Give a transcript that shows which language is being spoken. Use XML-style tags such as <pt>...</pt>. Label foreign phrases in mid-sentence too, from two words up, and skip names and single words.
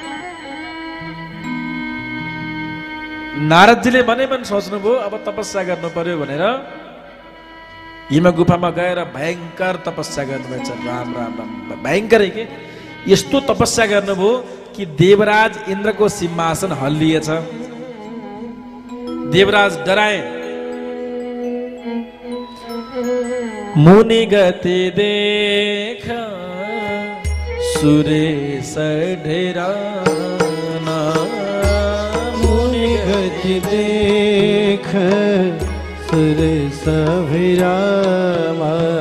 <ne>नारदजीले मनै मन सोच्नुभयो अब तपस्या गर्नु पर्यो भनेर हिम गुफामा गएर भयङ्कर तपस्या गर्नुभएछ। राम राम राम, भयङ्कर के यस्तो तपस्या गर्नुभयो कि देवराज इन्द्रको सिंहासन हल्लिएछ। देवराज डराए।</ne> <awa>मुनि गति देख सुरेश ढेराना, मुनि गति देख सुरेश भिरामा।</awa>